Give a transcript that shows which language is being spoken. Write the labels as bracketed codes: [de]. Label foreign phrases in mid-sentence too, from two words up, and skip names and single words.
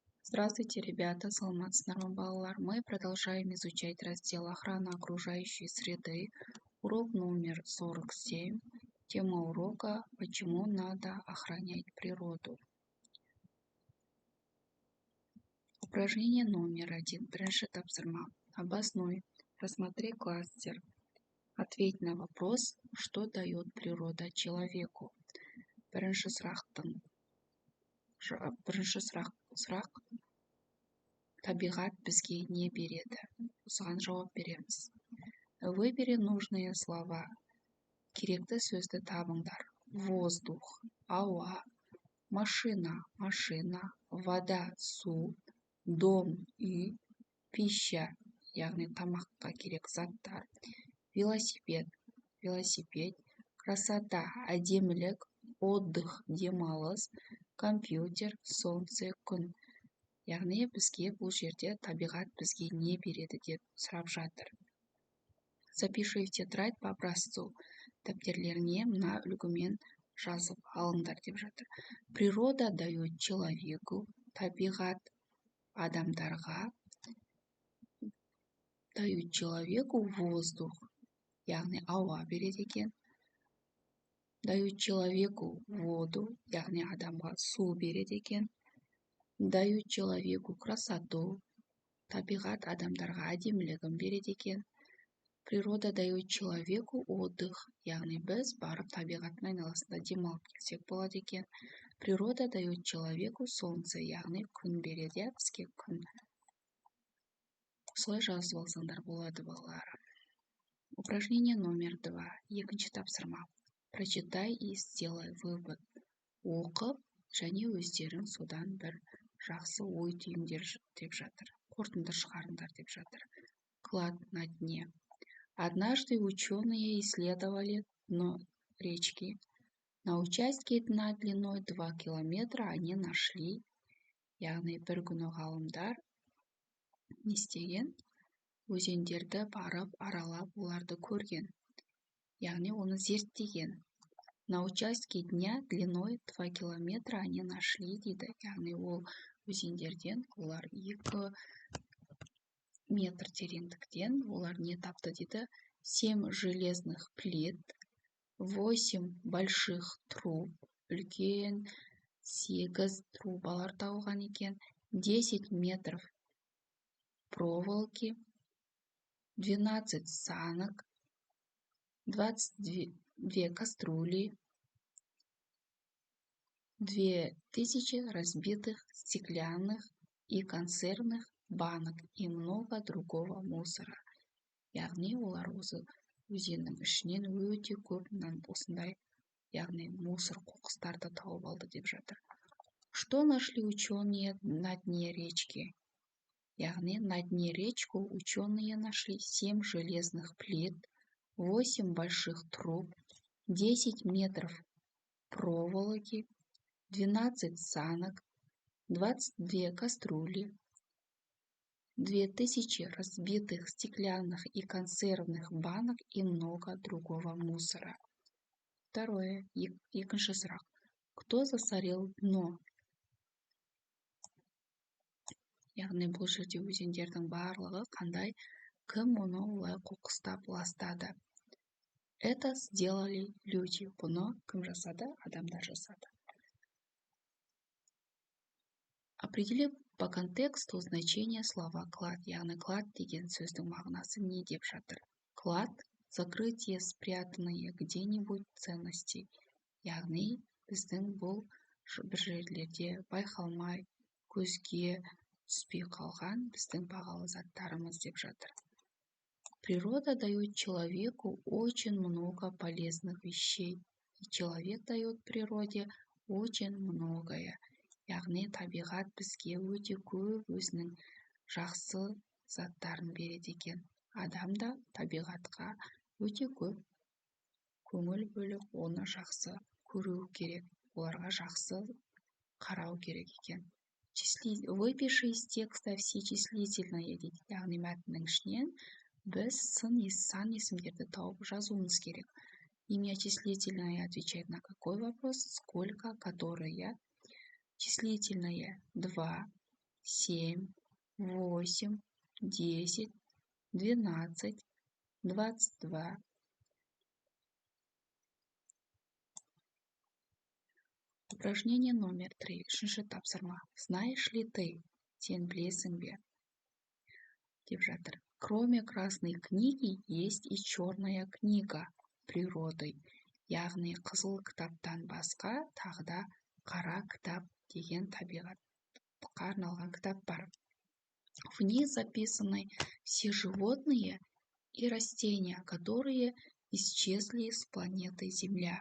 [ru] Здравствуйте, ребята, [kk] саламатсыздар ма, балалар. [ru] Мы продолжаем изучать раздел «Охрана окружающей среды». Урок номер 47. Тема урока «Почему надо охранять природу». Упражнение номер 1. [kk] Бірінші тапсырма. Обоснуй. [ru] Рассмотри кластер. Ответь на вопрос, что дает природа человеку. [kk] Бірінші сұрақ. Табиғат бізге не береді? Осыған жауап береміз. [ru] Выбери нужные слова. [kk] Керекті сөзді табыңдар. Воздух, ауа, [ru] машина, вода, [kk] су, дом, үй, пища, яғни тамаққа керек заттар, [ru] велосипед, красота, [kk] әдемілік, отдых, демалыс, [ru] компьютер, солнце, [kk] күн. Яғни бізге бұл жерде табиғат бізге не береді деп сұрап жатыр. [ru] Запиши в тетрадь по образцу. [kk] Дәптерлеріне мына үлгімен жазып алыңдар деп жатыр. [ru] Природа дает человеку, [kk] табиғат адамдарға, [ru] дают человеку воздух, [kk] яғни ауа береді екен. [ru] Дают человеку воду, [kk] яғни адамға су береді екен. [ru] Дают человеку красоту, [kk] табиғат адамдарға әдемілігін береді екен. [ru] Природа дает человеку отдых, [kk] яғни біз барып табиғаттың айналасында демалып келсек болады екен. [ru] Природа дает человеку солнце, [kk] яғни күн береді бізге күн. Солай жазып алсаңдар болады, балалар. [ru] Упражнение номер 2. [kk] Екінші тапсырма. [ru] Прочитай и сделай вывод. [kk] Оқып және өздерің содан бір жақсы ой түйіңдер деп жатыр. Қорытынды шығарыңдар деп жатыр. [ru] Клад на дне. Однажды ученые исследовали дно речки. На участке дна длиной 2 километра они нашли, [kk] яғни бір күні ғалымдар не істеген? Өзендерді барып аралап оларды көрген, яғни оны зерттеген. [ru] На участке дня длиной 2 километра они нашли [kk] дейді, яғни ол өзендерден олар 2 метр тереңдіктен олар не тапты дейді? [ru] 7 железных плит, 8 больших труб, [kk] үлкен 8 трубалар табылған екен, [ru] 10 метров проволоки, 12 санок, 22 кастрюли, 2000 разбитых стеклянных и консервных банок и много другого мусора. [kk] Яғни олар осы өзеннің ішінен өте көп осындай, яғни мусор қоқыстарды тауып алды деп жатыр. [ru] Что нашли ученые на дне речки? Яғни на дне речку ученые нашли 7 железных плит, 8 больших труб, 10 метров проволоки, 12 санок, 22 кастрюли, 2000 разбитых стеклянных и консервных банок и много другого мусора. Второе. [kk] Екінші сұрақ. [ru] Кто засорил дно? [kk] Яғни бұл жерде өзендердің барлығы қандай, кім оны олай қоқыстап ластады? [ru] Это сделали люди. [kk] Бұны кім жасады? Адамдар жасады. [ru] Определи по контексту значение слова клад. [kk] Яғни клад деген сөздің мағынасы не деп жатыр? [ru] Клад – закрытие спрятанные где-нибудь ценности. [kk] Яғни біздің бұл бір жерлерде байқалмай, көзге түспей қалған біздің бағалы заттарымыз деп жатыр. [ru] Природа дает человеку очень много полезных вещей. И человек дает природе очень многое. [kk] Яғни табиғат бізге өте көп өзінің жақсы заттарын береді екен. Адам да табиғатқа өте көп көңіл бөліп, оны жақсы көру керек, оларға жақсы қарау керек екен. [ru] Выпиши из текста все числительные дейді. [kk] Яғни мәтіннің ішінен біз сан есімдерді тауып жазуымыз керек. [ru] Имя числительное отвечает на какой вопрос? Сколько, которые. Числительное 2, 7, 8, 10, 12, 22. Упражнение номер 3. [kk] Үшінші тапсырма. [ru] Знаешь ли ты? [kk] Сен білесің бе? Деп жатыр. [ru] Кроме красной книги есть и черная книга природы. [kk] Яғни қызыл кітаптан басқа тағы да қара кітап деген табиғатқа арналған кітап бар. [ru] В ней записаны все животные и растения, которые исчезли с планеты Земля.